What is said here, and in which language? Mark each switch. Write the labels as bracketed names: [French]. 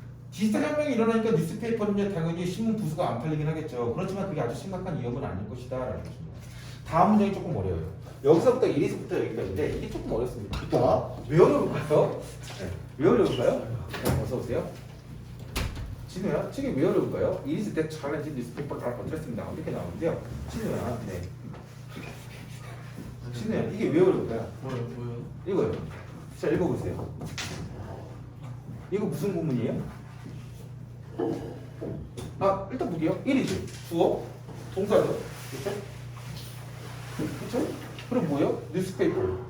[Korean] 디지털 혁명이 일어나니까 뉴스페이퍼는요 당연히 신문 부수가 안 팔리긴 하겠죠. 그렇지만 그게 아주 심각한 위협은 아닐 것이다라는 것입니다. 다음 문장이 조금 어려워요. 여기서부터 이리서부터 여기까지인데 이게 조금 어렵습니다. 왜 어려울까요? 네. 왜 어려울까요? 네, 어서 오세요. 진우야, 책이 왜 어려울까요? [English] It is that challenge newspaper are addressing now [Korean] 이렇게 나오는데요. 진우야, 네. 진우야, 이게 왜 어려울까요? 뭐요? 이거요. 자, 읽어보세요. 이거 무슨 구문이에요? 아, 일단 볼게요. 1이죠. 주어, 동사죠. 그렇죠? 그렇죠? 그럼 뭐예요? 뉴스페이퍼.